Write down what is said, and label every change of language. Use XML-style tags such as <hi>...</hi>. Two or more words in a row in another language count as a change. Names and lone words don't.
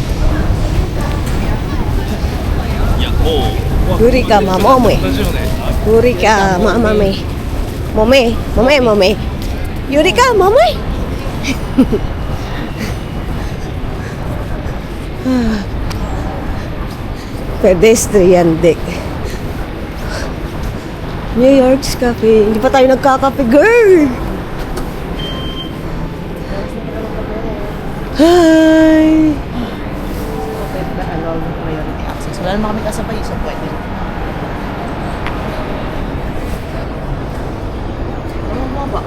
<en>Guri ka mamome. Guri ka mamame. Mome, mome, mome. Yuri ka mome. Pedestrian deck. New York's Cafe.</en> <tl>Hindi pa tayo nagkakape, girl. Hi. Pwede ba allow ng</tl> <en>priority access?</en> <tl>Wala naman kami kasabay, so pwede. Ano mo ba?</tl>